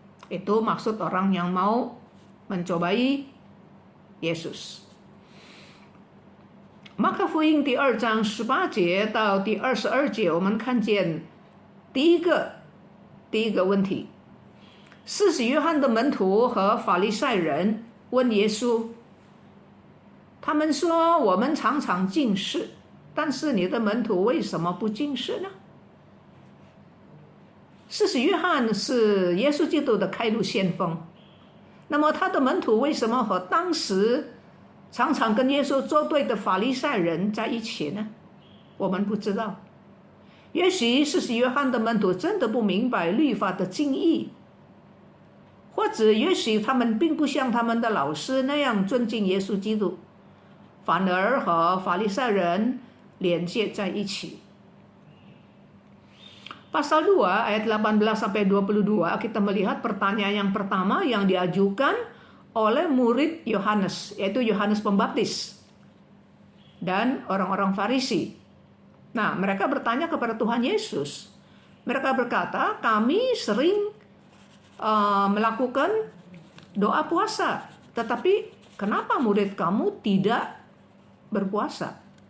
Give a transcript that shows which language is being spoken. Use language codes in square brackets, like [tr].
[id] Itu maksud orang yang mau mencobai Yesus. [zh] Maka 福音第2章18节到第22节，我们看见第一个问题，施洗约翰的门徒和法利赛人问耶稣，他们说我们常常禁食，但是你的门徒为什么不禁食呢？施洗约翰是耶稣基督的开路先锋，那么他的门徒为什么和当时常常跟耶稣作对的法利赛人在一起呢？我们不知道。也许施洗约翰的门徒真的不明白律法的精义，或者也许他们并不像他们的老师那样尊敬耶稣基督，反而和法利赛人连接在一起。 [id] Pasal 2 ayat 18-22 kita melihat pertanyaan yang pertama yang diajukan oleh murid Yohanes, yaitu Yohanes Pembaptis dan orang-orang Farisi. Nah, mereka bertanya kepada Tuhan Yesus. Mereka berkata, kami sering melakukan doa puasa, tetapi kenapa murid kamu tidak berpuasa?